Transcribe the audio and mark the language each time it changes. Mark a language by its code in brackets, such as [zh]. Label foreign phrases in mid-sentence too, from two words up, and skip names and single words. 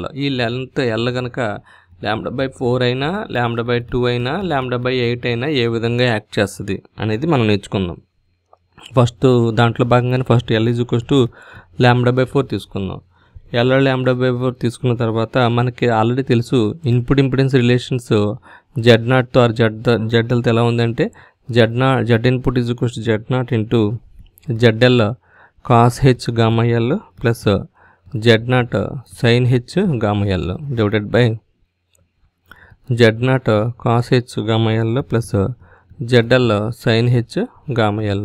[te] ఈ లెంత్ ఎల్ కనుక λ/4 అయినా λ/2 అయినా λ/8 అయినా ఏ విధంగా యాక్ట్ చేస్తుంది అనేది మనం నేర్చుకుందాం. ఫస్ట్ దాంట్లో భాగంగానే ఫస్ట్ L = λ/4 తీసుకుందాం. L λ/4 తీసుకున్న తర్వాత మనకి ఆల్రెడీ తెలుసు [en] input impedance relations [te] Z0తో ఆర్ ZLతో ఎలా ఉందంటే [en] Z input = Z0 × ZL cos h gamma L plus Z0 sin h gamma L divided by Z0 cos h gamma L plus ZL sin h gamma L.